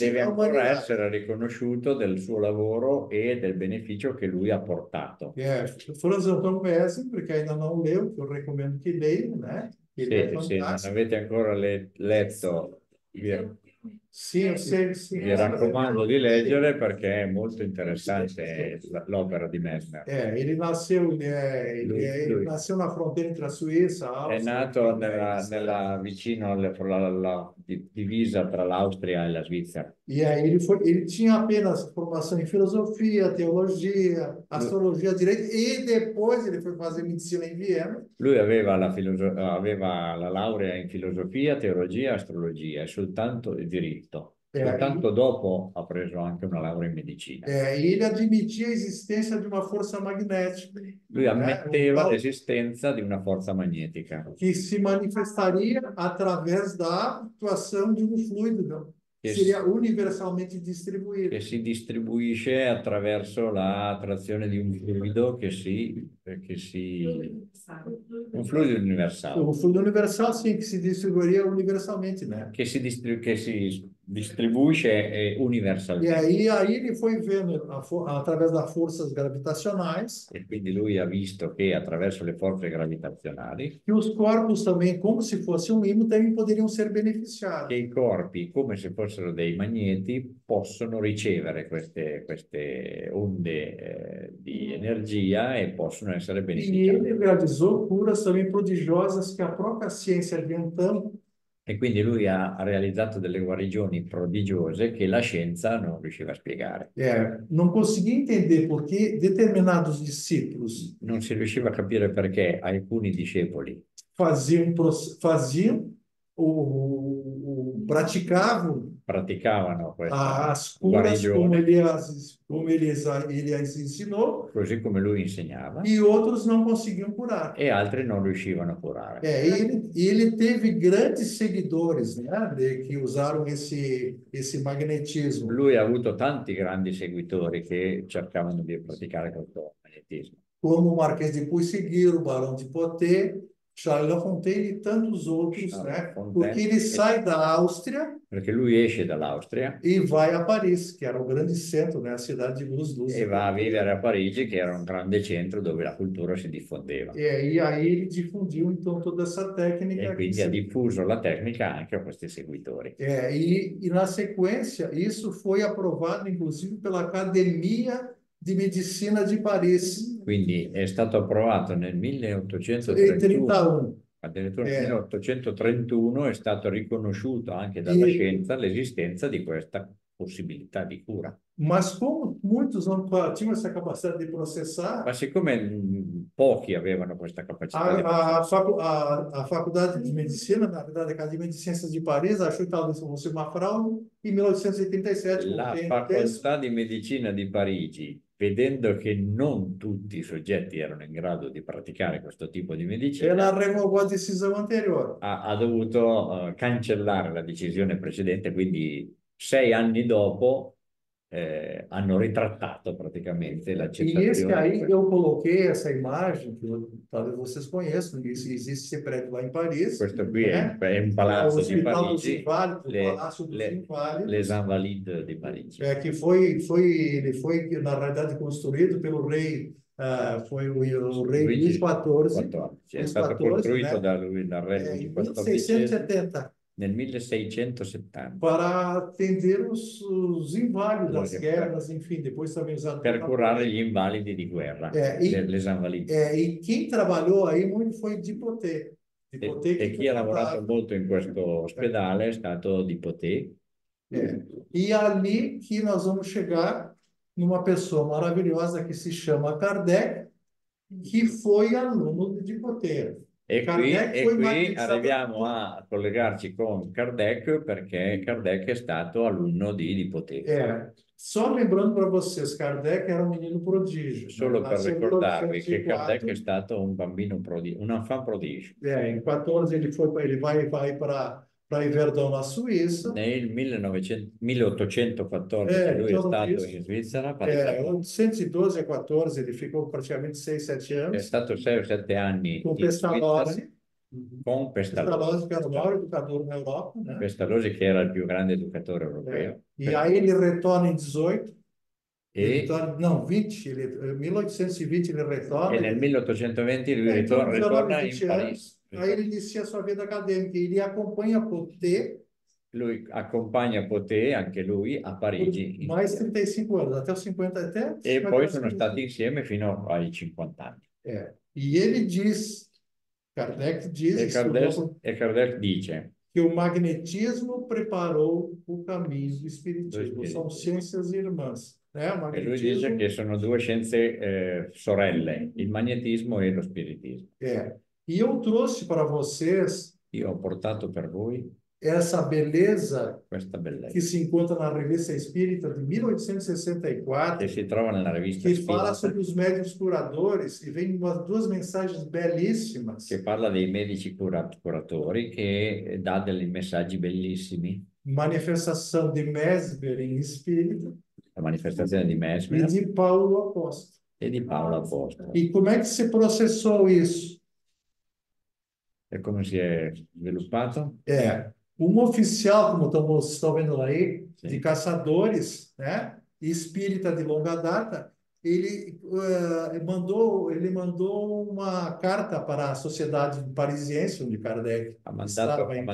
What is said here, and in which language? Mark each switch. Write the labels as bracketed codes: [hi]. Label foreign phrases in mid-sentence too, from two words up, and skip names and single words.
[pt] deve à [it] ancora [pt] humanidade. [it] essere riconosciuto del suo lavoro e del beneficio che lui ha portato. [pt] Franz Anton Mesmer, perché ainda não leu, que eu recomendo que leia, né? Ele é [it] Se non [pt] fantástico. [it] avete ancora letto, [pt] Sim, eu sei, sim. [it] vi raccomando di leggere perché è molto interessante l'opera di Mesmer. [pt] Ele nasceu, ele [it] Lui [pt] nasceu na fronteira entre a Suíça, a [it] è [pt] Áustria, [it] nato vicino alla divisa tra l'Austria e la Svizzera. E aí ele tinha apenas formação em filosofia, teologia, astrologia, direito, e depois ele foi fazer medicina em Viena. Lui aveva aveva la laurea in filosofia, teologia, astrologia e soltanto il diritto. Soltanto dopo ha preso anche una laurea in medicina. [pt] E ele admitia a existência de uma força magnética. [it] Lui ammetteva l'esistenza di una forza magnetica [pt] Que se manifestaria através da atuação de um fluido, que seria universalmente distribuído. [it] che si distribuisce attraverso l'attrazione di un fluido un fluido universale. [pt] O fluido universal, sim, que se distribuiria universalmente, né? [it] Che si distribuisce universalmente. [pt] E aí ele foi vendo, através das forças gravitacionais, [it] E quindi lui ha visto che attraverso le forze gravitazionali [pt] que os corpos também, como se fosse um imã, também poderiam ser [it] che [pt] beneficiados. [it] i corpi, come se fossero dei magneti, possono ricevere queste onde di energia e possono essere [pt] E [it] beneficiati. [pt] ele realizou curas também prodigiosas que a própria ciência de então [it] E quindi lui ha realizzato delle guarigioni prodigiose che la scienza non riusciva a spiegare. [pt] não conseguia entender por que determinados discípulos [it] Non si riusciva a capire perché alcuni discepoli [pt] praticavam [it] praticavano questa [pt] as curas como [it] guarigione [pt] ele as ensinou, [it] così come lui insegnava [pt] e outros não conseguiam curar. [it] e altri non riuscivano a curare. [pt] Ele teve grandes seguidores, né, que usaram esse magnetismo. [it] Lui ha avuto tanti grandi seguitori che cercavano di praticare questo magnetismo. [pt] Como o Marquês de Puyseguir, o Barão de Poté, Charles Lafontaine e tantos outros, né? Porque ele sai da Áustria [it] Perché lui esce dall'Austria [pt] e vai a Paris, que era o grande centro, né? A cidade de luz. [it] e va a vivere a Parigi, che era un grande centro dove la cultura si diffondeva. [pt] E aí ele difundiu então toda essa técnica. [it] E quindi ha diffuso la tecnica anche a questi seguitori. [pt] E na sequência, isso foi aprovado inclusive pela Academia de Medicina de Paris, [it] Quindi è stato approvato nel [pt] em 1831, 31. [it] addirittura nel [pt] É, [it] 1831 è stato riconosciuto anche dalla [pt] e, [it] scienza l'esistenza di questa possibilità di cura. [pt] mas como muitos não tinham essa capacidade de [it] Ma [pt] processar, [it] siccome pochi avevano questa capacità di [pt] a Faculdade de Medicina, na verdade, a Academia de Ciências de Paris, achou que talvez fosse uma fraude. Em 1887, como [it] la [pt] tem texto, [it] facoltà di medicina di Parigi, vedendo che non tutti i soggetti erano in grado di praticare questo tipo di medicina, [pt] ela revogou a decisão anterior. [it] ha dovuto cancellare la decisione precedente, quindi 6 anni dopo hanno ritrattato praticamente [pt] E esse [it] l'accettazione. [pt] aí eu coloquei essa imagem, talvez vocês conheçam, existe esse prédio lá em Paris, [it] Questo qui [pt] né? [it] è un [pt] É o [it] palazzo di [pt] Hospital dos [it] Parigi, [pt] Inválidos, o Palácio dos [it] les [pt] Inválidos, [it] Invalides di Parigi. [pt] que ele foi, na realidade, construído pelo rei, foi o rei Luís [it] Luigi XIV, XIV. È [pt] Luís [it] stato [pt] XIV, [it] costruito [pt] né? [it] dal re Luigi [pt] Em [it] XIV [pt] 1670, [it] nel 1670 [pt] para atender os inválidos das [it] per, [pt] guerras, enfim, depois também usado por [it] per curare [pt] Napoleão. [it] gli invalidi di guerra, [pt] É, [it] les Invalides. [pt] e quem trabalhou aí muito foi Dipoté. [it] Dipoté [pt] E que [it] chi ha lavorato [pt] comandava. [it] molto in questo ospedale è stato Di Poté. [pt] E ali que nós vamos chegar numa pessoa maravilhosa que se chama Kardec, que foi aluno de Dipoté. [it] E [pt] Kardec foi [it] qui [pt] magnetizado. [it] arriviamo a collegarci con Kardec perché Kardec è stato alunno di Poté. [pt] Só lembrando para vocês, Kardec era um menino prodígio. [it] Solo per [pt] Nasceu em [it] ricordarvi che Kardec [pt] 1804. [it] è stato un bambino prodigio, un enfant prodigio. [pt] Em 14 ele vai para Yverdon, na Suíça. [it] Nel 1814 lui è stato in Svizzera, [pt] 812 a 14, ele ficou praticamente 6, 7 [it] è [pt] anos [it] stato 6 o 7 anni [pt] com [it] in Svizzera [pt] Pestalozzi. [it] con Pestalozzi. [pt] Pestalozzi, que era o maior educador na Europa, né? [it] Pestalozzi che era il più grande educatore europeo. [pt] E aí ele retorna em 18, [it] E, [pt] não, 20, 1820 ele retorna. [it] e nel 1820 lui [pt] Então, [it] ritorna in [pt] 20 [it] Parigi. [pt] anos, aí ele inicia a sua vida acadêmica. Ele acompanha Poté [it] Lui accompagna Poté, anche lui, a Parigi. [pt] por mais 35 anos, até os 50, até [it] E poi sono [pt] 55. [it] stati insieme fino ai 50 anni. [pt] E ele diz, Kardec diz, [it] E Kardec dice [pt] que o magnetismo preparou o caminho do espiritismo. São ciências irmãs. Né? O [it] e lui dice che sono due scienze sorelle, il magnetismo e lo spiritismo. [pt] E eu trouxe para vocês [it] Io ho portato per voi [pt] essa beleza [it] questa bellezza [pt] que se encontra na Revista Espírita de 1864, [it] che si trova nella rivista [pt] que fala [it] Spirita, [pt] sobre os médiuns curadores, e vem duas mensagens belíssimas. [it] che parla dei medici curatori, che dà dei messaggi bellissimi. [pt] Manifestação de Mesmer em Espírita [it] La manifestazione di e Mesmer [pt] de Paulo Apóstolo. [it] e di Paolo Apostolo. [pt] E como é que se processou isso? [it] E come si è sviluppato? [pt] Um oficial, como estão vendo aí, Sim. de caçadores, né, espírita de longa data, ele mandou uma carta para a sociedade parisiense, onde Kardec estava em